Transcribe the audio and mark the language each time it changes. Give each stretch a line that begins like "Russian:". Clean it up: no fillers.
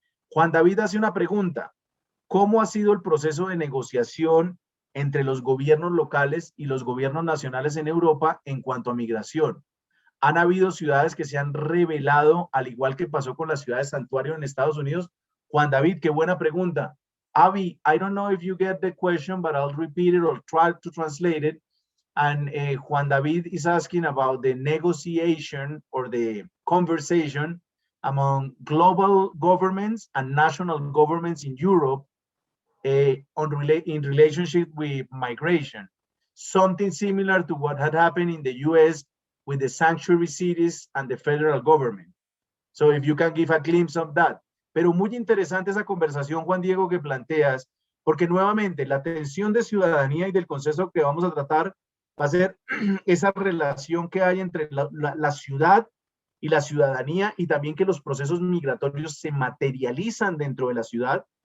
Spanish: Juan David hace una pregunta: ¿cómo ha sido el proceso de negociación entre los gobiernos locales y los gobiernos nacionales en Europa en cuanto a migración? ¿Han habido ciudades que se han revelado, al igual que pasó con las ciudades santuario en Estados Unidos? Juan David, qué buena pregunta.
English: Avi, I don't know if you get the question, but I'll repeat it or try to translate it. And Juan David is asking about the negotiation or the conversation among global governments and national governments in Europe in relationship with migration. Something similar to what had happened in the US with the sanctuary cities and the federal government. So if you can give a glimpse of that.
Spanish: Pero muy interesante esa conversación, Juan Diego, que planteas, porque nuevamente la tensión de ciudadanía y del concepto que vamos a tratar va a ser esa relación que hay entre la ciudad y la ciudadanía, y también que los procesos migratorios se materializan dentro de la ciudad,